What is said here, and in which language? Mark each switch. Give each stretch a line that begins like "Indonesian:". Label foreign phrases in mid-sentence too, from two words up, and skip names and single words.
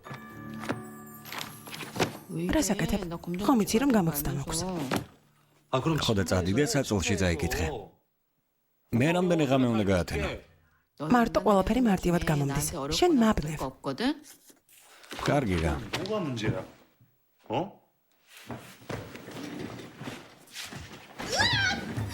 Georgian: რას აკეთებ? ხომ იცი რომ გამოცდა მაქვს.
Korean: 아 그럼
Georgian: ხო და წადი და საწოლში წაიკითხე. მე რამდენი ღამე უნდა გაათენო? მარტო ყველაფერი მარტივად გამომდის. შენ მაბნევ.
Korean: 없거든.
Georgian: კარგი რა.
Korean: 뭐가 문제야? 어?